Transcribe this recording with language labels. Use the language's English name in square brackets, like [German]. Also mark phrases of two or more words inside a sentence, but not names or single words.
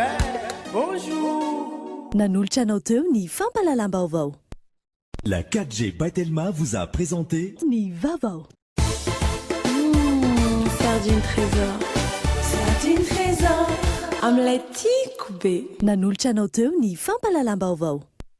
[French] Bonjour. [Malagasy] Nanolotra anao teo ny fampalalam-baovao. [French] La 4G Batelma vous a présenté [Malagasy] Ny Vavao. Sardine trésor. Sardine trésor. Amin'ilay tiako be. Nanolotra anao teo ny fampalalam-baovao.